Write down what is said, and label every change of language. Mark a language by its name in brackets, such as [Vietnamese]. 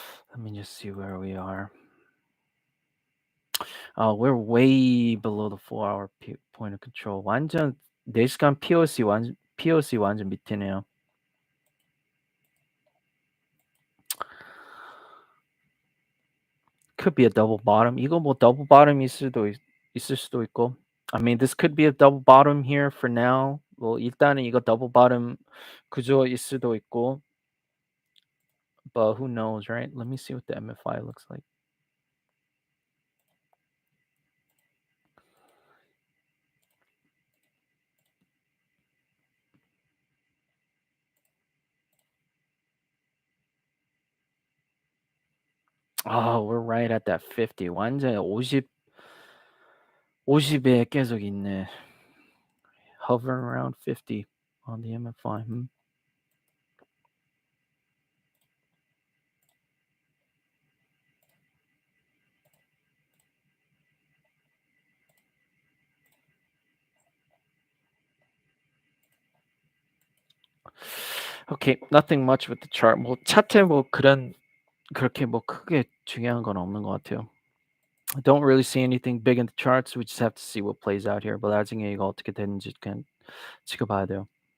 [English] Let me just see where we are. We're way below the 4-hour point of control. [Korean] 완전 4시간 POC 완전 밑이네요. [English] Could be a double bottom. [Korean] 이거 뭐 double bottom 있을 수도 있고. [English] I mean, this could be a double bottom here for now. [Korean] 뭐 일단은 이거 double bottom 구조일 수도 있고. [English] But who knows, right? Let me see what the MFI looks like. Oh, we're right at that 50. [Korean] 완전 50에 계속 있네. [English] Hovering around 50 on the MFI. Okay, nothing much with the chart. [Korean] 뭐 차트에 뭐 그렇게 뭐 크게 중요한 건 없는 것 같아요. [English] I don't really see anything big in the charts. We just have to see what plays out here. [Korean] But 나중에 이거 어떻게 되는지 그냥 지켜봐야 돼요.